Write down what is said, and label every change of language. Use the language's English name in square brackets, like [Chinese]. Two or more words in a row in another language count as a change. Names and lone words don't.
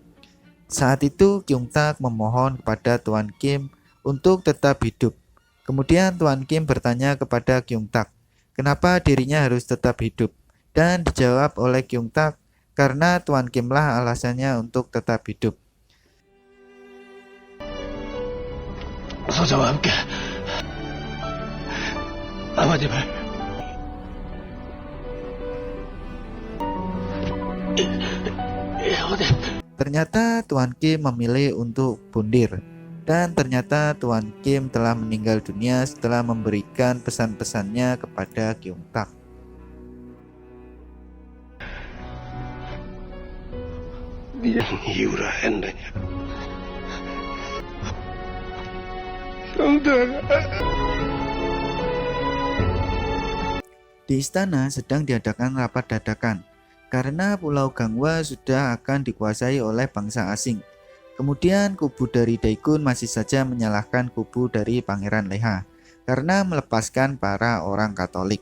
[Indonesian] Saat itu Kyung Tak memohon kepada Tuan Kim untuk tetap hidup. Kemudian Tuan Kim bertanya kepada Kyung Tak, kenapa dirinya harus tetap hidup? Dan dijawab oleh Kyung Tak, karena Tuan Kim lah alasannya untuk tetap hidup. [Korean] 소자와 함께 아버님을 [Indonesian] Ternyata Tuan Kim memilih untuk bundir. Dan ternyata Tuan Kim telah meninggal dunia setelah memberikan pesan-pesannya kepada Kyung Tak. [Korean] 이유라 했느냐 형들아. [Indonesian] Di istana sedang diadakan rapat dadakan karena Pulau Gangwa sudah akan dikuasai oleh bangsa asing. Kemudian kubu dari Daikun masih saja menyalahkan kubu dari Pangeran Leha karena melepaskan para orang Katolik.